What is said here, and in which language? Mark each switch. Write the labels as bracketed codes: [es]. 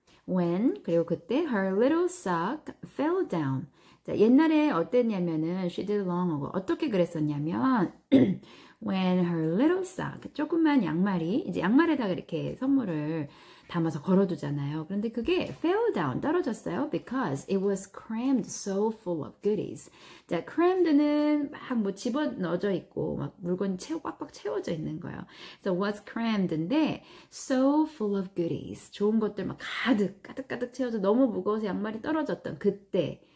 [en] When, [ko] 그리고 그때 [en] her little sock fell down. 자, [ko] 옛날에 어땠냐면은 [en] she did long ago. [ko] 어떻게 그랬었냐면 [en] when her little sock, [ko] 조그만 양말이, 이제 양말에다가 이렇게 선물을 담아서 걸어두잖아요. 그런데 그게 [en] fell down, [ko] 떨어졌어요. [en] Because it was crammed so full of goodies. [ko] 자, crammed는 막 뭐 집어넣어져 있고 막 물건이 꽉꽉 채워져 있는 거예요. 그래서 was crammed인데 [en] so full of goodies. [ko] 좋은 것들 막 가득 채워져 너무 무거워서 양말이 떨어졌던 그때.